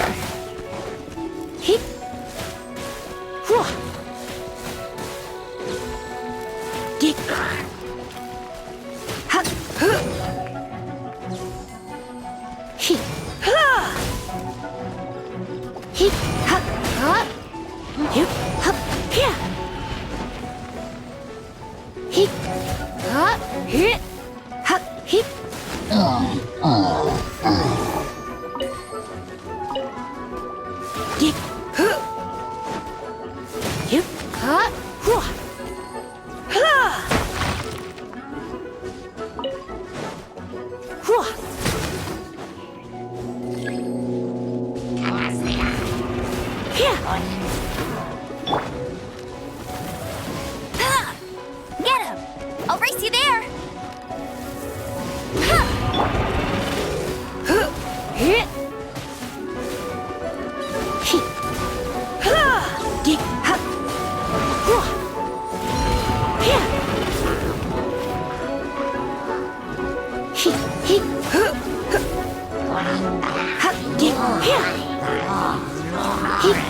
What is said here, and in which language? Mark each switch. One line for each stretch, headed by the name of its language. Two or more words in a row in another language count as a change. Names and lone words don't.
English: Hit. Whoa. Dig. Ha. Huh. Hit. Ha. Hit. Ha. Ha. Hip. Hop. Here. Hit. Ha. Hit. Ha. Hit. Dig. Huh. Hip. Ha. Whoa. Ha. Whoa. Here. Ha! Get him! I'll race you there! Ha! Huh. Hit. Hit. Ha. Dig. Ha. Whoa. Here. Hit. Hit. Huh. Ha. Dig. Here. Hit.